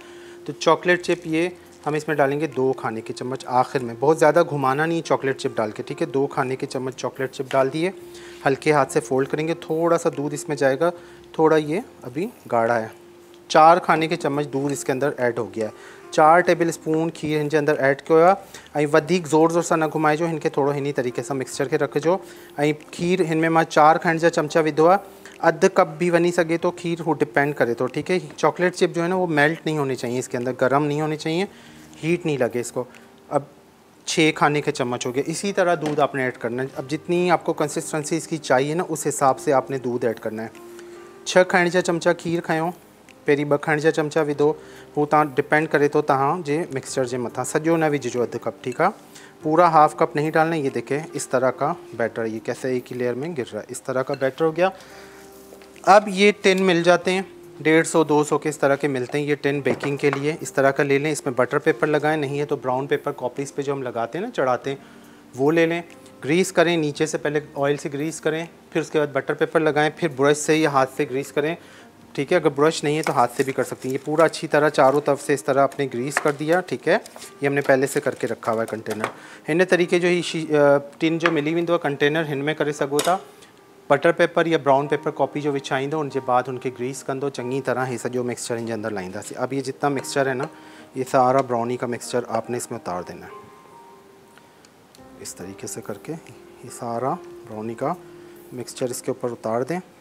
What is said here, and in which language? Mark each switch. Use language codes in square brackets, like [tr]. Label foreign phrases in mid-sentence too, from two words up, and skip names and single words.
[ur] तो [en] chocolate chip [ur] یہ ہم اس میں ڈالیں گے 2 کھانے کے چمچ آخر میں، بہت زیادہ گھمانا نہیں [en] chocolate chip [ur] ڈال کے، ٹھیک ہے. 2 کھانے کے چمچ [en] chocolate chip [ur] ڈال دیے، ہلکے ہاتھ سے فولڈ کریں گے، تھوڑا سا دودھ اس میں جائے گا، تھوڑا یہ ابھی گاڑھا ہے. 4 کھانے کے چمچ دودھ اس کے اندر ایڈ ہو گیا ہے. [sd] 4 [en] table spoon [sd] खीर हिन जे अंदर ऐड कयो आहे। वधीक ज़ोर सां न घुमाइजो, हिनखे थोड़ो हिनी तरीक़े सां मिक्सचर के रखिजो। खीर हिन में मां 4 खाइण जा चमचा विधो आहे, अधु कप भी वनी सके तो खीर, वो डिपेंड करे तो, [ur] ٹھیک ہے. [en] chocolate chip [ur] جو ہے نا وہ میلٹ نہیں ہونی چاہیے اس کے اندر، گرم نہیں ہونی چاہیے، ہیٹ نہیں لگے اس کو. اب 6 کھانے کے چمچ ہو گئے. اسی طرح دودھ آپ نے ایڈ کرنا ہے۔ اب جتنی آپ کو کنسسٹینسی اس کی چاہیے نا اس حساب سے آپ نے دودھ ایڈ کرنا ہے. [sd] 6 खाइण जा चमचा खीर खयो, पहिरीं 2 खाइण जा चमचा विधो, वो तव्हां डिपेंड करे तो तव्हां जे मिक्सचर जे मथां, सॼो न विझिजो, अधु कप, [ur] ٹھیک ہے. पूरा [en] half cup [ur] نہیں ڈالنا. یہ دیکھیں اس طرح کا بیٹر، یہ کیسے ایک ہی لیئر میں گر رہا ہے، اس طرح کا بیٹر ہو گیا. اب یہ ٹن مل جاتے ہیں 150-200 کے اس طرح کے ملتے ہیں یہ ٹن بیکنگ کے لیے، اس طرح کا لے لیں. इसमें [en] butter paper [ur] لگائیں، نہیں ہے تو [en] brown paper copies [ur] پے جو ہم لگاتے ہیں نا، چڑھاتے ہیں، وہ لے لیں. گریس کریں، نیچے سے پہلے آئل سے گریس کریں، پھر اس کے بعد [en] butter paper [ur] لگائیں، پھر برش سے یا ہاتھ سے گریس کریں، ٹھیک ہے. اگر برش نہیں ہے تو ہاتھ سے بھی کر سکتی ہیں۔ یہ پورا اچھی طرح چاروں طرف سے اس طرح آپ نے گریس کر دیا، ٹھیک ہے. یہ ہم نے پہلے سے کر کے رکھا ہوا ہے کنٹینر. [sd] हिन तरीके जो ही टिन जो मिली वेंदो कंटेनर, हिन में करे सघो था। [en] butter paper [sd] या [en] brown paper copy [sd] जो विछाईंदो, उनके बाद उनके ग्रीस कंदो चंगी तरह, ये सॼो मिक्सचर इन अंदर लाईंदासीं। [ur] اب یہ جتنا مکسچر ہے نا، یہ سارا براؤنی کا مکسچر آپ نے اس میں اتار دینا ہے، اس طریقے سے کر کے یہ سارا براؤنی کا مکسچر اس کے اوپر اتار دیں.